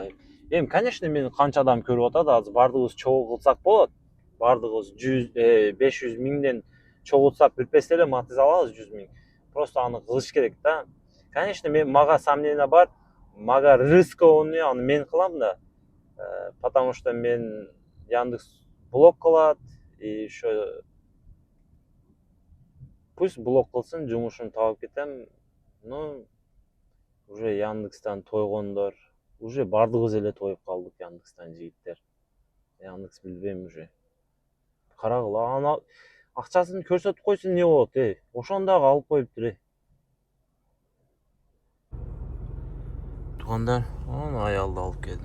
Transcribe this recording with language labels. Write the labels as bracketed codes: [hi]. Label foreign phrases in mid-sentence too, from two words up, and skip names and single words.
[ky] Эми конечно мен канча адам көрүп атат, азыр бардыгыбыз чогуу кылсак болот. Бардыгыбыз 500 миңден чогултсак бирпес эле матиз алабыз 100 миң. Просто аны кылыш керек да. Конечно мага сомнение бар. Мага рискованный, аны мен кылам да. Потому что мен Яндекс блок кылат, [ru] и еще пусть [ky] блок кылсын, жумушумду таап кетем. [ru] Ну, уже [ky] Яндекстен тойгондор, уже бардыгыбыз эле тоюп калдык Яндекстен жигиттер. Яндекс билбейм уже. Карагыла, ана акчасын көрсөтүп койсун не болот, ошондогу алып коюптур, Туугандар, аны аялды алып келдим.